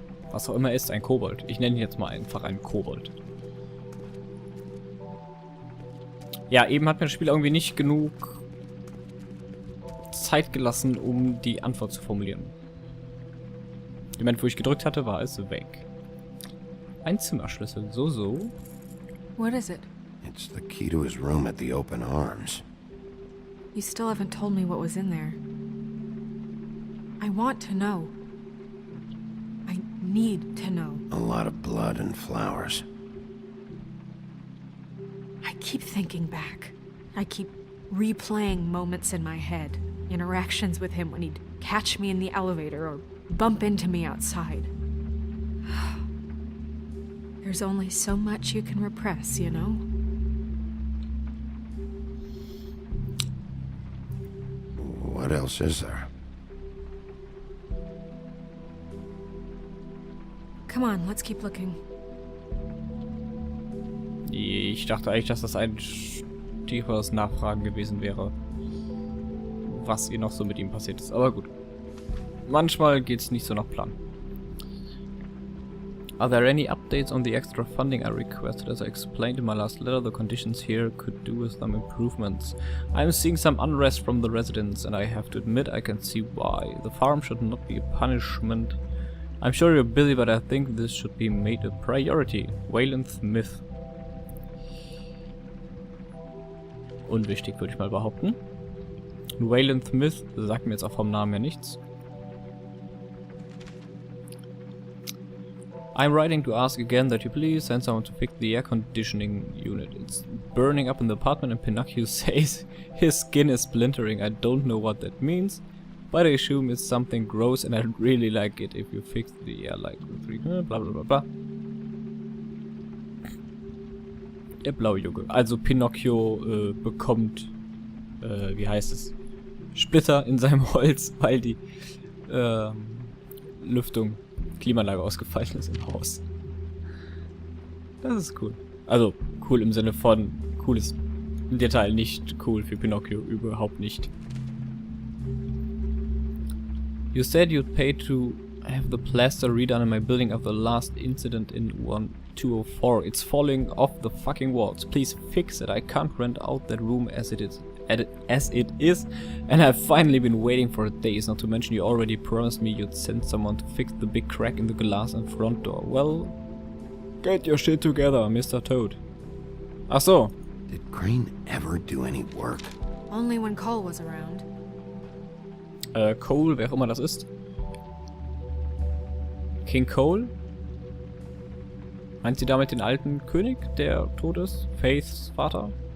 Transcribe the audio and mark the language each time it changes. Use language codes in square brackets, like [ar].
[de] Was auch immer ist, ein Kobold. Ich nenne ihn jetzt mal einfach einen Kobold. Ja, eben hat mir das Spiel irgendwie nicht genug Zeit gelassen, um die Antwort zu formulieren. Im Moment, wo ich gedrückt hatte, war es weg. Ein Zimmerschlüssel, so. [en] What is it? It's the key to his room at the open arms. You still haven't told me what was in there. I want to know. I need to know. A lot of blood and flowers. I keep thinking back. I keep replaying moments in my head. Interactions with him when he'd catch me in the elevator or bump into me outside. There's only so much you can repress, you know? What else is there? Come on, let's keep looking. [de] Ich dachte eigentlich, dass das ein tieferes Nachfragen gewesen wäre, was hier noch so mit ihm passiert ist. Aber gut. Manchmal geht's nicht so nach Plan. [en] Are there any updates on the extra funding I requested? As I explained in my last letter, the conditions here could do with some improvements. I'm seeing some unrest from the residents, and I have to admit I can see why. The farm should not be a punishment. I'm sure you're busy, but I think this should be made a priority. Wayland Smith. [de] Unwichtig, würde ich mal behaupten. Wayland Smith sagt mir jetzt auch vom Namen her nichts. [en] I'm writing to ask again that you please send someone to fix the air conditioning unit. It's burning up in the apartment and Pinocchio says his skin is splintering. I don't know what that means, but I assume it's something gross and I'd really like it if you fix the air like the 3. Bla bla bla bla. [de] Der blaue Junge. Also Pinocchio bekommt, wie heißt es, Splitter in seinem Holz, weil die Lüftung, Klimaanlage ausgefallen ist im Haus. Das ist cool. Also cool im Sinne von cooles Detail, nicht cool für Pinocchio, überhaupt nicht. [en] You said you'd pay to have the plaster redone in my building after the last incident in 1204. It's falling off the fucking walls. Please fix it. I can't rent out that room as it is. And I've finally been waiting for days, not to mention you already promised me you'd send someone to fix the big crack in the glass and front door. Well, get your shit together, Mr. [de] Toad. Ach so. [en] Did Crane ever do any work? Only when Cole was around. [de] Cole, wer auch immer das ist. King Cole? Meint sie damit den alten König, der tot ist? Faiths Vater?